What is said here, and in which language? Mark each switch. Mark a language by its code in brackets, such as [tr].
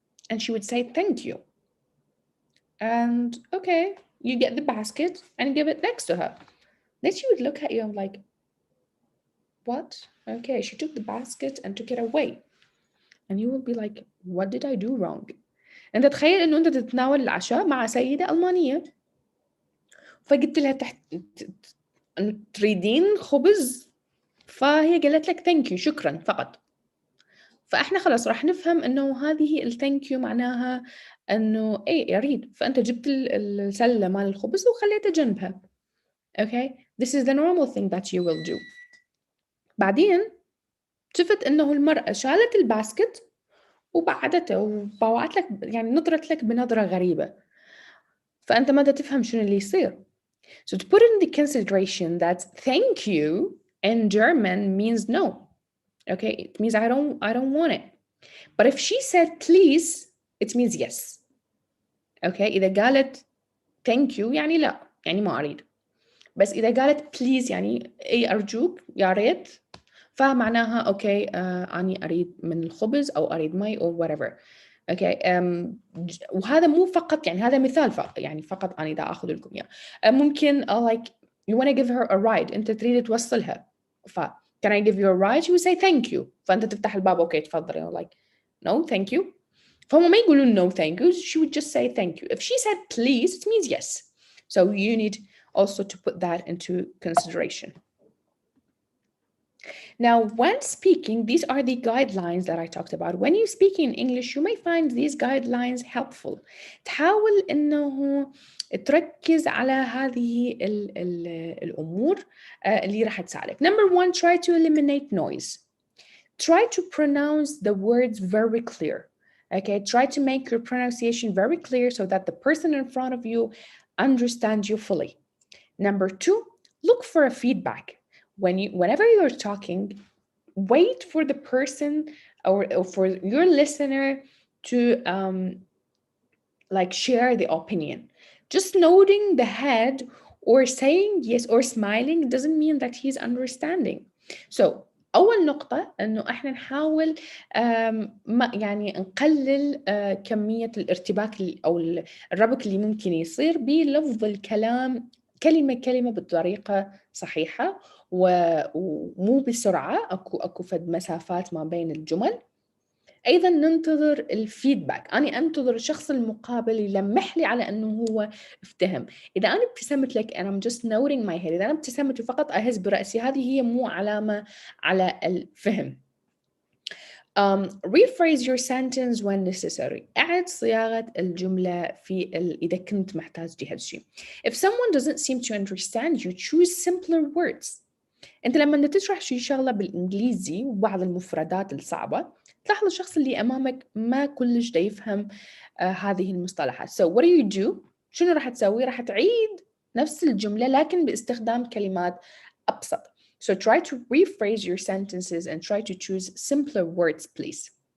[en] And she would say, thank you. And okay, you get the basket and give it next to her. Then she would look at you and like, what? Okay, she took the basket and took it away. And you will be like, what did I do wrong? [ar] انت تخيل انه انت تتناول العشاء مع سيدة ألمانية، فقلت لها انه تريدين خبز، فهي قالت لك ثانك يو، شكرا فقط. فاحنا خلاص راح نفهم انه هذه الثانك يو معناها انه ايه اريد، فانت جبت السله مال الخبز وخليته جنبها. [en] Okay, this is the normal thing that you will do. [ar] بعدين شفت انه المرأة شالت الباسكت وبعدته وبوعت لك، يعني نظرت لك بنظرة غريبة، فأنت ما تفهم شنو اللي يصير. [en] So to put in the consideration that thank you in German means no. Okay, it means I don't want it. But if she said please, it means yes. [ar] Okay, إذا قالت [en] thank you [ar] يعني لا، يعني ما أريد. بس إذا قالت please يعني أي أرجوك يا ريت، فمعناها أوكي أني أريد من الخبز أو أريد مي أو whatever. اوكي وهذا مو فقط، يعني هذا مثال فقط، يعني فقط انا دا اخذ لكم اياه. ممكن [en] like you want to give her a ride، [ar] انت تريد توصلها، [en] ف can I give you a ride? she would say thank you، [ar] فانت تفتح الباب اوكي تفضل، [en] you know, like no thank you. [ar] فهم ما يقولون [en] no thank you، she would just say thank you. If she said please it means yes. So you need also to put that into consideration. Now, when speaking, these are the guidelines that I talked about. When you speak in English, you may find these guidelines helpful. [ar] تحاول إنه تركز على هذه الأمور اللي راح تساعدك. [en] Number one, try to eliminate noise. Try to pronounce the words very clear. Okay, try to make your pronunciation very clear so that the person in front of you understands you fully. Number two, look for a feedback. Whenever you're talking, wait for the person or for your listener to like share the opinion. Just nodding the head or saying yes or smiling doesn't mean that he's understanding. [ar] So أول نقطة إنه إحنا نحاول يعني نقلل كمية الارتباك أو الربك اللي ممكن يصير بلفظ الكلام كلمة كلمة بطريقة صحيحة ومو بسرعة، أكو فد مسافات ما بين الجمل. أيضا ننتظر الفيدباك، أنا أنتظر الشخص المقابل يلمح لي على أنه هو افتهم. إذا أنا ابتسمت لك [en] and I'm just nodding my head، [ar] إذا أنا ابتسمت وفقط أهز برأسي، هذه هي مو علامة على الفهم. [en] rephrase your sentence when necessary. [ar] أعد صياغة الجملة إذا كنت محتاج لهذا الشيء. [en] If someone doesn't seem to understand you, choose simpler words. [ar] أنت لما تشرح شيء شغلة بالإنجليزي وبعض المفردات الصعبة، تلاحظ الشخص اللي أمامك ما كلش دا يفهم هذه المصطلحات. [en] So what do? [ar] شنو راح تسوي؟ راح تعيد نفس الجملة لكن باستخدام كلمات أبسط. [en] So try to rephrase your sentences and try to choose simpler words, please.